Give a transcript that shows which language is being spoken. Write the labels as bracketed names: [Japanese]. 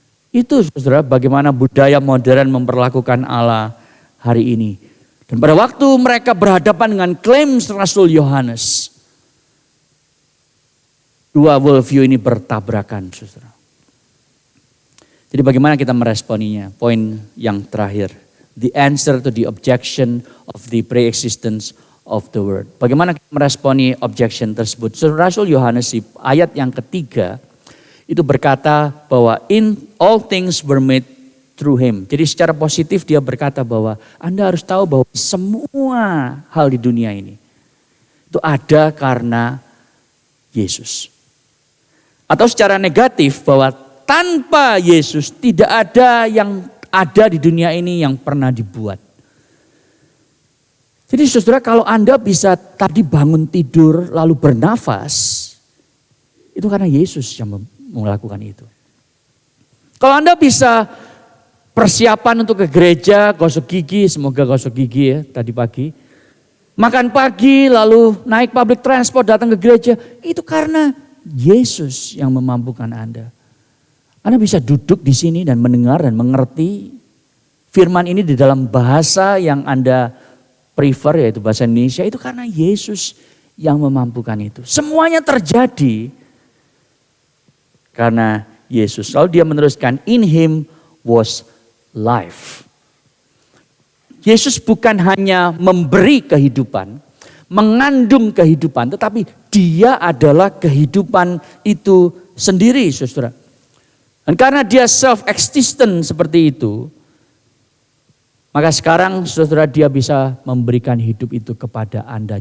[Indonesian] Itu saudara bagaimana budaya modern memperlakukan Allah hari ini. Dan pada waktu mereka berhadapan dengan klaim Rasul Yohanes, Dua worldview ini bertabrakan, saudara. Jadi bagaimana kita meresponinya? Poin yang terakhir. [English] The answer to the objection of the pre-existence of the word. [Indonesian] Bagaimana kita meresponi objection tersebut? Rasul Yohanes ayat yang ketiga itu berkata bahwa [English] in all things were made through him. [Indonesian] Jadi secara positif dia berkata bahwa Anda harus tahu bahwa semua hal di dunia ini itu ada karena Yesus. Atau secara negatif bahwa tanpa Yesus tidak ada yang ada di dunia ini yang pernah dibuat. Jadi saudara, kalau Anda bisa tadi bangun tidur lalu bernafas, itu karena Yesus yang melakukan itu. Kalau Anda bisa persiapan untuk ke gereja, gosok gigi, semoga gosok gigi ya tadi pagi. Makan pagi lalu naik public transport datang ke gereja, itu karena Yesus yang memampukan Anda. Anda bisa duduk di sini dan mendengar dan mengerti firman ini di dalam bahasa yang Anda prefer, yaitu bahasa Indonesia, itu karena Yesus yang memampukan itu. Semuanya terjadi karena Yesus. Lalu dia meneruskan, [English] in him was life. [Indonesian] Yesus bukan hanya memberi kehidupan, mengandung kehidupan, tetapi dia adalah kehidupan itu sendiri, saudara. Dan karena dia self-existent seperti itu, maka sekarang saudara dia bisa memberikan hidup itu kepada Anda.